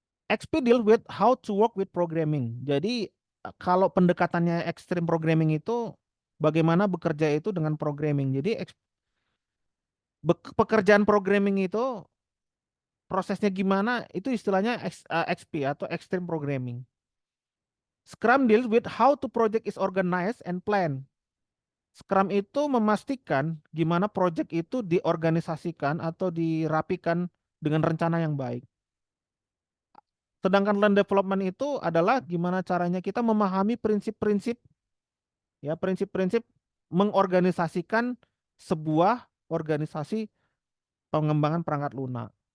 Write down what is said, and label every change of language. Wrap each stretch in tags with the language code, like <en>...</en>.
<en>XP deal with how to work with programming.</en> <id>Jadi kalau pendekatannya extreme programming itu bagaimana bekerja itu dengan programming. Jadi pekerjaan programming itu prosesnya gimana itu istilahnya XP atau extreme programming.</id> <en>Scrum deals with how to project is organized and planned.</en> <id>Scrum itu memastikan gimana project itu diorganisasikan atau dirapikan dengan rencana yang baik. Sedangkan learn development itu adalah gimana caranya kita memahami prinsip-prinsip, ya prinsip-prinsip mengorganisasikan sebuah organisasi pengembangan perangkat lunak.</id>